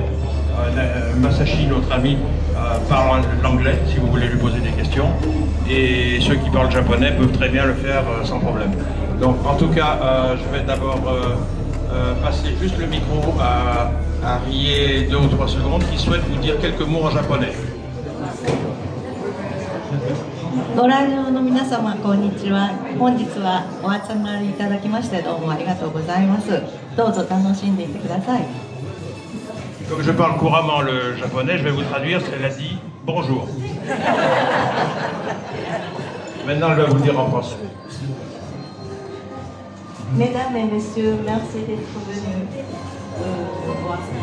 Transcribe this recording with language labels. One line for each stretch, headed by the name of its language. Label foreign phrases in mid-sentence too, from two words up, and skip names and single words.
French: Masashi, notre ami, parle l'anglais si vous voulez lui poser des questions, et ceux qui parlent japonais peuvent très bien le faire sans problème. Donc en tout cas, je vais d'abord passer juste le micro à Rie 2 ou 3 secondes, qui souhaite vous dire quelques mots en japonais.
Japanese: ご来場の皆様、こんにちは。本日はお集まりいただきましてどうもありがとうございます。どうぞ楽しんでいってください。
French: Comme je parle couramment le japonais, je vais vous traduire. Elle a dit bonjour. Maintenant, elle va vous le dire en français. Mesdames et messieurs, merci d'être venus voir.